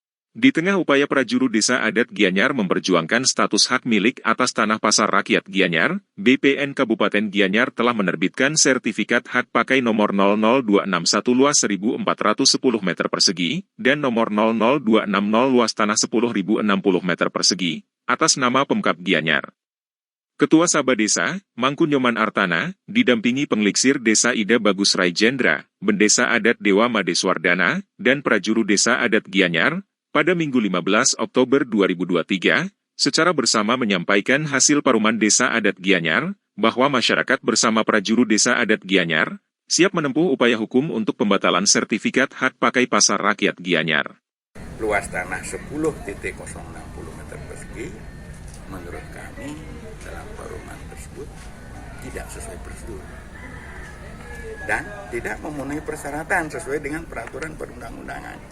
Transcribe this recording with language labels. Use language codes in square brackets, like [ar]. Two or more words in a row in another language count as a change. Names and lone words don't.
[id] Di tengah upaya prajuru desa adat Gianyar memperjuangkan status hak milik atas tanah pasar rakyat Gianyar, BPN Kabupaten Gianyar telah menerbitkan sertifikat hak pakai nomor 00261 luas 1.410 meter persegi, dan nomor 00260 luas tanah 10.060 meter persegi, atas nama Pemkab Gianyar. Ketua Sabah Desa, Mangku Nyoman Artana, didampingi pengliksir Desa Ida Bagus Rai Jendra, Bendesa Adat Dewa Madeswardana, dan Prajuru Desa Adat Gianyar, pada Minggu 15 Oktober 2023, secara bersama menyampaikan hasil paruman Desa Adat Gianyar, bahwa masyarakat bersama Prajuru Desa Adat Gianyar, siap menempuh upaya hukum untuk pembatalan sertifikat hak pakai pasar rakyat Gianyar. Luas tanah 10.060 meter persegi, menurut kami dalam paruman tersebut tidak sesuai prosedur dan tidak memenuhi persyaratan sesuai dengan peraturan perundang-undangan.